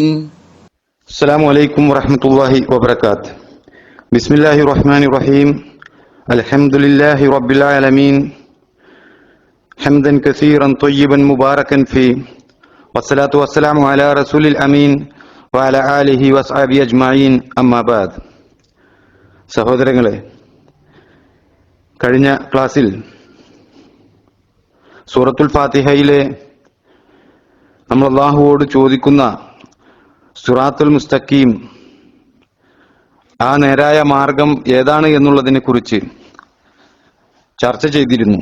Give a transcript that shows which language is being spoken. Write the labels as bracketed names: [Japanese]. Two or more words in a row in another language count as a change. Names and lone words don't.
[Arabic] السلام عليكم ورحمة الله وبركاته. بسم الله الرحمن الرحيم. الحمد لله رب العالمين حمدا كثيرا طيبا مباركا فيه والصلاة والسلام على رسول الأمين وعلى آله وصحبه أجمعين أما بعد. [Malayalam] സഹോദരങ്ങളെ, കഴിഞ്ഞ ക്ലാസ്സിൽ സൂറത്തുൽ ഫാത്തിഹയിലെ നമ്മൾ അല്ലാഹുവോട് ചോദിക്കുന്ന [Arabic] الصراط المستقيم, [Malayalam] ആ നേരായ മാർഗം ഏതാണ് എന്നുള്ളതിനെ കുറിച്ച് ചർച്ച ചെയ്തിരുന്നു.